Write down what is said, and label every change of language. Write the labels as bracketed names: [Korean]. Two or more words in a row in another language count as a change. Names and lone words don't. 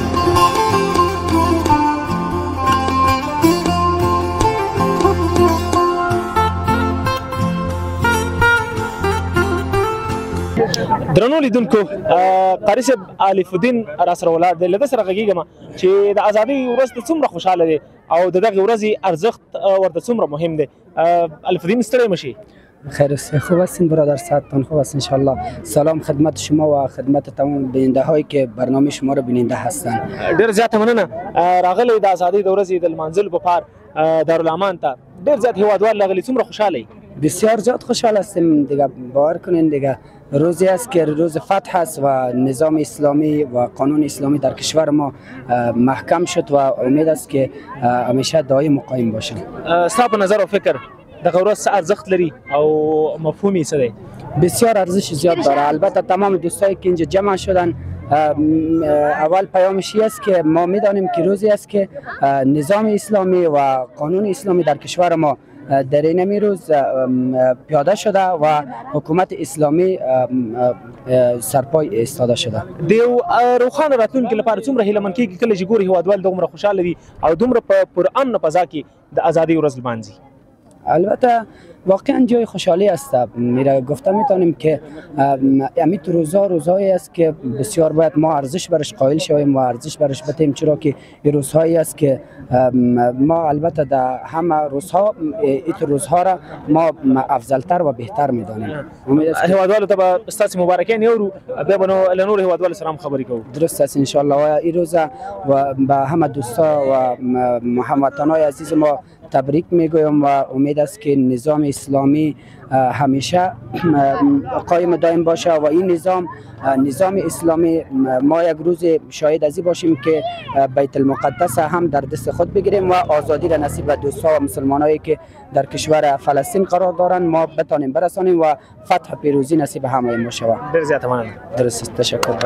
[Pashto] درنو لیدونکو، قاري صاحب الف الدین را سره ولاړ دی. له ده سره غږېږم چې د ازادۍ ورځ ته څومره خوشحاله دی او د دغې ورځې ارزښت ورته څومره مهم دی. الف الدین ستړی مه شي. [Persian] خیر است، خوب هستین برادر؟ صحتتان خوب است انشالله. سلام خدمت شما و خدمت تمام بیننده هایی که برنامه شما رو بیننده هستند. [Pashto] ډېر زیاته مننه. راغلی د ازادۍ د ورځې د لمانځلو په پار دارالامان ته ډېر زیات هیوادوال راغلي. څومره خوشحاله؟ [Persian] بسیار زیاد خوشحال هستیم دیگه. باور کنین دیگه روزی است که روز فتح است و نظام اسلامی و قانون اسلامی در کشور ما محکم شد و امید است که همیشه دائم قایم باشه. [Pashto] ستا په نظر او فکر دغه ورځ څه ارزښت لري او مفهوم یې څه دی؟ [Persian] بسیار ارزش زیاد داره. البته تمام دوستایی که اینجا جمع شدن، اول پیامش است که ما میدانیم که روزی است که نظام اسلامی و قانون اسلامی در کشور ما در این روز پیاده شده و حکومت اسلامی سرپای ایستاده شده. [Pashto] د یو روښانه راتلونکي لپاره څومره هیله من کېږي کله چې ګوري هیوادوال دومره خوشحاله دي او دومره په پرامن فضا کې د ازادۍ ورځ لمانځي؟ [Persian] البته واقعا جای خوشحالی است. میره گفته میتونیم که امیت روزهایی است که بسیار باید ما ارزش برش قائل شویم و ارزش برش بتیم، چرا که این روزهایی است که ما البته در همه روزها این روزها را ما افضلتر و بهتر میدانیم. [Pashto] هیوادوالو ته به ستاسو مبارکان یورو، بیا به له نورو هیوادوالو سره هم خبرې کوو. [Persian] درست است انشاءالله. و این روز و به همه دوستا و هموطنان عزیز ما تبریک میگویم و امید است که نظام اسلامی همیشه قایم دائم باشه و این نظام اسلامی ما یک روز شاهد ازی باشیم که بیت المقدس هم در دست خود بگیریم و آزادی را نصیب به دوستا و مسلمانایی که در کشور فلسطین قرار دارند ما بتانیم برسانیم و فتح پیروزی نصیب همه ما شود. [Pashto] ډېر زیاته مننه. [Persian] درست، تشکر.